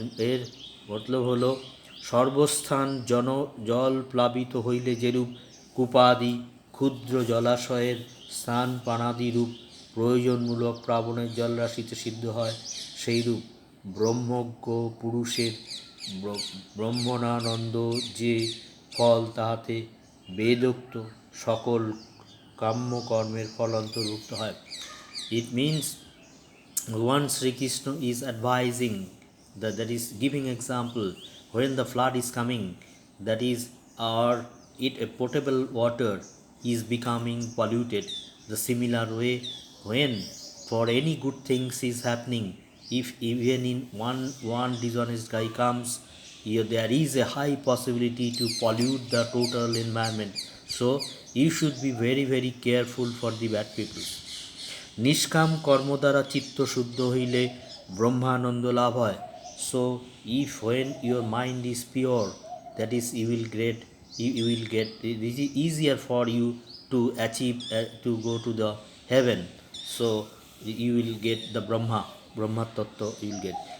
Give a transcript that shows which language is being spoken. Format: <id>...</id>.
<bn>এর মতলব হলো সর্বস্থান জল প্লাবিত হইলে যেরূপ কূপাদি ক্ষুদ্র জলাশয়ের স্নান পানাদিরূপ প্রয়োজনমূলক প্লাবনের জলরাশিতে সিদ্ধ হয়, সেইরূপ ব্রহ্মজ্ঞ পুরুষের ব্রহ্মণানন্দ যে ফল তাহাতে বেদোক্ত সকল কাম্যকর্মের ফল অন্তর্ভুক্ত হয়।</bn> <en>It means Bhagavan Sri Krishna is advising, that is giving example when the flood is coming, that is a potable water is becoming polluted. The similar way, when for any good things is happening, if even in one dishonest guy comes, there is a high possibility to pollute the total environment. So you should be very very careful for the bad people.</en> <bn>নিষ্কাম কর্ম দ্বারা চিত্ত শুদ্ধ হইলে ব্রহ্মানন্দ লাভ হয়।</bn> <en>So if when your mind is pure, that is you will get it is easier for you to achieve to go to the heaven. So you will get the Brahma tattva you will get.</en>